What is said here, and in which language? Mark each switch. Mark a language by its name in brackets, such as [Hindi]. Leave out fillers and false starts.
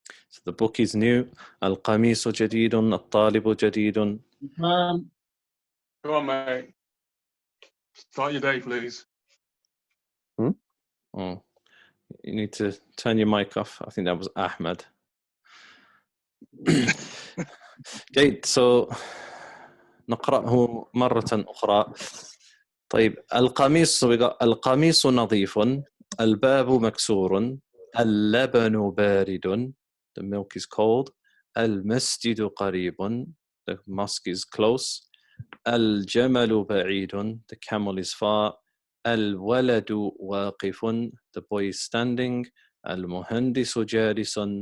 [English] So the book is new. القميص جديد. الطالب جديد. Go on, mate. Start your day, please. Oh, you need to turn your mic off. I think that was Ahmed. [Arabic] جيد. So نقرأه مرة أخرى. [English] طيب القميص نظيف، الباب مكسور، اللبن بارد، the milk is cold، المسجد قريب، the mosque is close، الجمل بعيد، the camel is far، الولد واقف، the boy is standing، المهندس جالس،